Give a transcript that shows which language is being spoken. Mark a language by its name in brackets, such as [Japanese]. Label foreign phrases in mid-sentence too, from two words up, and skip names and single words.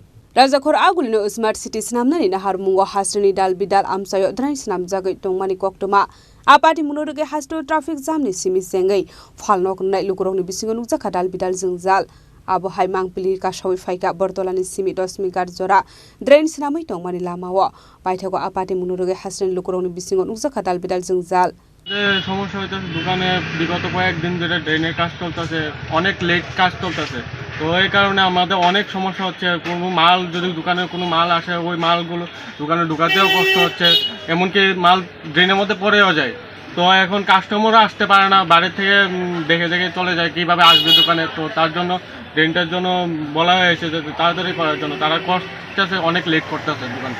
[Kok Borok] Rajakhor agulino [English] smart city [Kok Borok] snamnani nahar mungo hasrani dal bidal amsayo drains namjagai tongmani koktoma apati monorogei hasto [English] traffic jam [Kok Borok] ni simi sengai falnog nai lukorong bisingo nuksa dal bidal jengjal abo hai mangpili ka sawi faika Bottolani simi dosmigar jora drains namai tongmani lamao baithago apati monorogei hasrani lukorong bisingo nuksa dal bidal jengjal [Bangla] সমস্যা হইতেছে দোকানে বিগত কয়েকদিন ধরে ড্রেনের কাজ চলতেছে অনেক লেট কাজ চলতেছে তো এই কারণে আমাদের অনেক সমস্যা হচ্ছে কোনো মাল যদি দোকানে কোনো মাল আসে ওই মালগুলো দোকানে ঢোকাতেও কষ্ট হচ্ছে এমনকি মাল ড্রেনের মধ্যে পড়েও যায় তো এখন কাস্টমারও আসতে পারে না বাইরে থেকে দেখে দেখে চলে যায় কিভাবে আসবে দোকানে তো তার জন্য ড্রেনটার জন্য বলা হয়েছে যে তাড়াতাড়ি করার জন্য তারা করতেছে অনেক লেট করতেছে দোকানটা